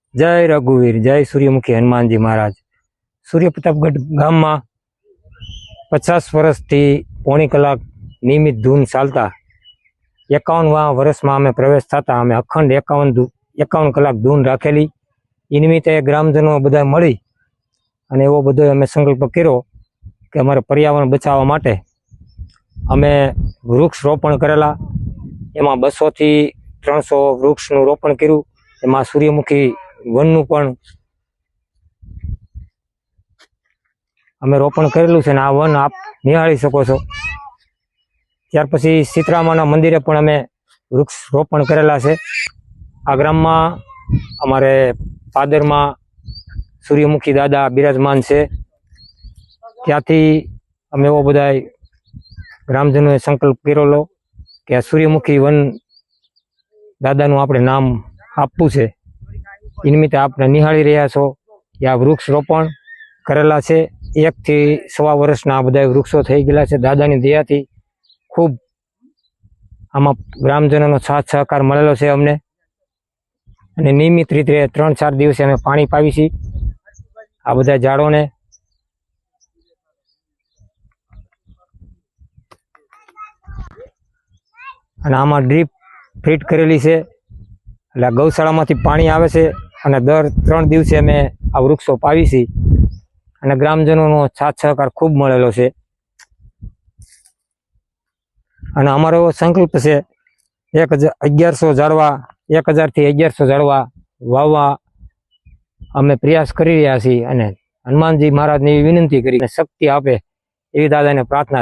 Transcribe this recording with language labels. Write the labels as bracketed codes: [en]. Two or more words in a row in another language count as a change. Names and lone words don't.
[gu] જય રઘુવીર, જય સૂર્યમુખી હનુમાન જી મહારાજ। સૂર્યપ્રતાપગઢ ગામ માં 50 વર્ષ થી પોણી કલાક નિયમિત ધૂન ચાલતા 51 વર્ષ માં અમે પ્રવેશ થતા અમે અખંડ 51 કલાક ધૂન રાખેલી। એ નિમિત્તે ગ્રામજનો બધા મળી અને એવો બધો અમે સંકલ્પ કર્યો કે અમારે પર્યાવરણ બચાવવા માટે અમે વૃક્ષ રોપણ કરેલા। एमां 200 થી 300 વૃક્ષનું રોપણ કર્યું। એમાં સૂર્યમુખી વનનું પણ અમે રોપણ કરેલું છે। આ વન આપ निहाળી શકો છો। ત્યાર પછી સીતરામાના મંદિરે પણ અમે વૃક્ષ રોપણ કરેલા છે। આ ગ્રામમાં અમારે પાદરમાં સૂર્યમુખી દાદા બિરાજમાન છે। ત્યાંથી અમે એવો બધા ગ્રામજનોએ સંકલ્પ કરેલો કે આ સૂર્યમુખી વન દાદાનું આપણે નામ આપવું છે। એ નિમિત્તે આપણે નિહાળી રહ્યા છો કે આ વૃક્ષ રોપણ કરેલા છે। 1 થી 1.25 વર્ષના આ બધા વૃક્ષો થઈ ગયેલા છે। દાદાની દયાથી ખૂબ આમાં ગ્રામજનો સાથ સહકાર મળેલો છે અમને। અને નિયમિત રીતે 3-4 દિવસે અમે પાણી પાવી છીએ આ બધા ઝાડોને। અને આમાં [en] drip fit [gu] કરેલી છે એટલે ગૌશાળામાંથી પાણી આવે છે અને દર 3 દિવસે અમે આ વૃક્ષો પાવી છીએ અને ગ્રામજનોનો સાથ સહકાર ખૂબ મળેલો છે। અને અમારો સંકલ્પ છે 1100 ઝાડવા 1000 થી 1100 ઝાડવા વાવવા અમે પ્રયાસ કરી રહ્યા છીએ। અને હનુમાનજી મહારાજને વિનંતી કરી શક્તિ આપે એવી દાદાને પ્રાર્થના।